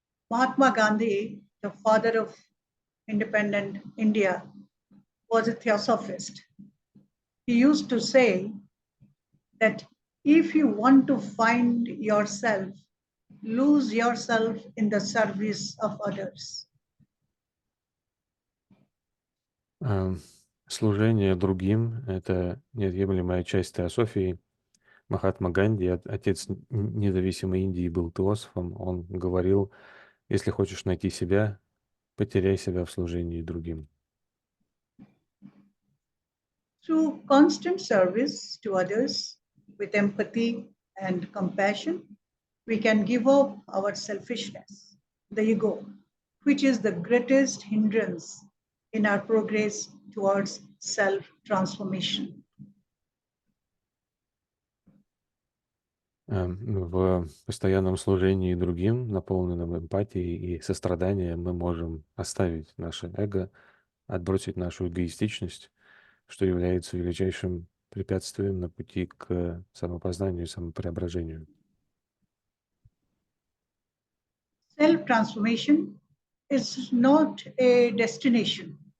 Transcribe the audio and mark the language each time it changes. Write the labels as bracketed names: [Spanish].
[English] Mahatma Gandhi, the father of independent India, was a Theosophist. He used to say that if you want to find yourself, lose yourself in the service of others. [Russian] Служение другим — это неотъемлемая часть теософии. Махатма Ганди, отец независимой Индии, был теософом. Он говорил: если хочешь найти себя, потеряй себя в служении другим. [English] Through constant service to others with empathy and compassion, we can give up our selfishness, the ego, which is the greatest hindrance in our progress towards self-transformation. [Russian] В постоянном служении другим, наполненном эмпатией и состраданием, мы можем оставить наше эго, отбросить нашу эгоистичность, что является величайшим препятствием на пути к самопознанию и самопреображению. [English] Self-transformation is not a destination.